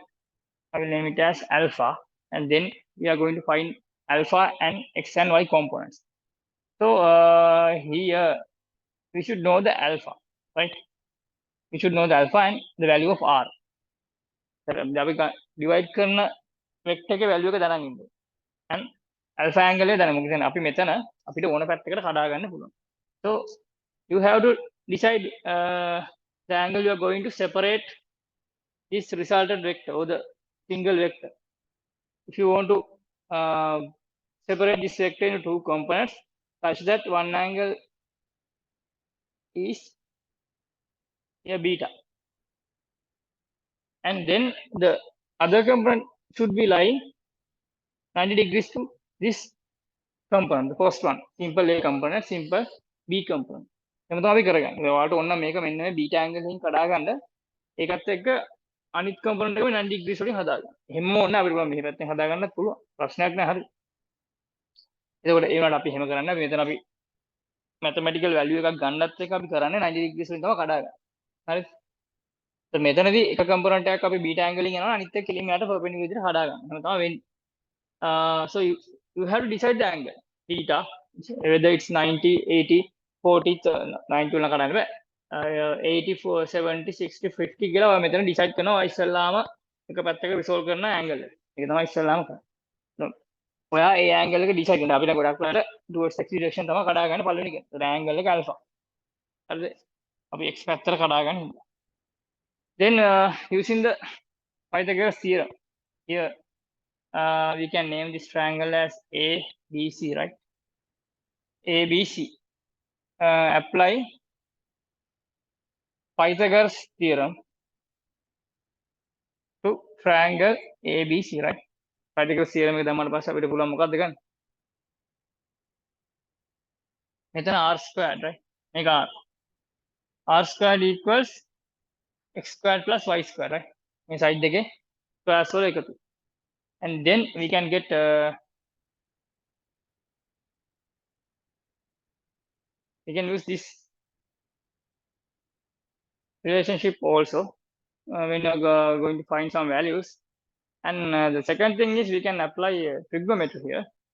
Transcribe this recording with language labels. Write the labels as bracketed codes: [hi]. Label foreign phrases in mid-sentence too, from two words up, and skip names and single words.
[en] I will name it as alpha, and then we are going to find alpha and x and y components. So here we should know the alpha, right? We should know the alpha and the value of r. [si] Divide කරන vector එකේ value එක දැනගන්න ඉන්න. [en] And alpha angle [si] එක දැනගමු. කියන්නේ අපි මෙතන අපිට ඕන පැත්තකට කඩා ගන්න පුළුවන්. [en] So you have to decide the angle you are going to separate this resultant vector or the single vector. If you want to separate this vector into two components such that one angle is here beta, and then the other component should be lying 90 degrees to this component, the first one, simple A component, simple B component. [si] එහෙම තමයි කරගන්නේ. ඔයාලට ඕන නම් මේක මෙන්න මේ [en] beta angle [si] එකකින් කඩා ගන්න. ඒකත් එක්ක අනිත් component එක 90 degrees වලින් හදාගන්න. එහෙම ඕන අපිට පුළුවන් මෙහි පැත්තෙන් හදා ගන්නත් පුළුවන්. ප්‍රශ්නයක් නෑ. හරි. එතකොට ඒ වුණාට අපි එහෙම කරන්නේ අපි මෙතන අපි [en] mathematical value [si] එකක් ගන්නත් එක අපි කරන්නේ 90 degrees වලින් තමයි කඩා ගන්න. හරි. So මෙතනදී එක component එකක් අපි [en] beta angle [si] එකෙන් යනවා අනිත් එක කෙලින්ම යට perpendicular විදිහට හදා ගන්න. එහෙම තමයි වෙන්නේ. [en] So you have to decide the angle theta, whether it's 90, 80, 40, 90 [si] වල කඩන්න බෑ. 84, 70, 60, 50 කියලා ඔය මෙතන decide කරනවා ඉස්සල්ලාම එක පැත්තක resolve කරන angle එක. ඒක තමයි ඉස්සල්ලාම කරන්නේ. ඔයා ඒ angle එක decide කරන්න. අපිට ගොඩක් වෙලාවට [en] towards x direction [si] තමයි කඩා ගන්න පළවෙනි එක. ඒ angle එක alpha. හරිද? අපි x පැත්තට කඩා ගන්න හින්දා. [en] Then using the Pythagoras theorem, here we can name this triangle as ABC, right? ABC. Apply Pythagoras theorem to triangle ABC, right? [si] Pythagoras theorem එක දැම්මම පස්සේ අපිට පුළුවන් මොකක්ද ගන්න? මෙතන [en] r squared, right? මේක r squared equals x squared plus y squared, right? [si] මේ side එකේ squares වල එකතු. [en] And then we can get we can use this relationship also when you are going to find some values. And the second thing is we can apply trigonometry here.